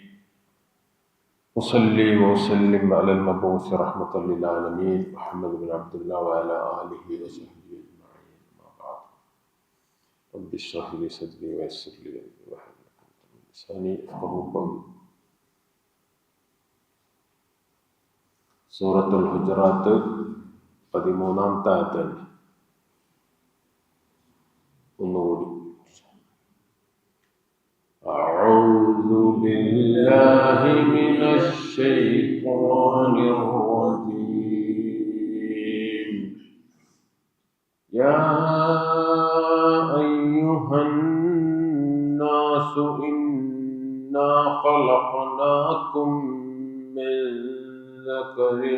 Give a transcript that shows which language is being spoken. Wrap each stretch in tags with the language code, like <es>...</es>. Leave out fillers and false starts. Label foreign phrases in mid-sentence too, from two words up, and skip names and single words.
<ar>أصلي وأسلم على المبعوث رحمة للعالمين محمد بن عبد الله وعلى آله وصحبه أجمعين. أما بعد رب اشرح لي صدري ويسر لي أمري واحلل عقدة من لساني يفقهوا قولي.</ar> <ml>സൂറത്തുൽ ഹുജറാത്ത് 13-ാമത്തെ ആയത്താണ്.</ml> <ar>ഒന്നുകൂടി. أعوذ بالله من الشيطان الرجيم. يا أيها الناس إنا خلقناكم من ذكر</ar>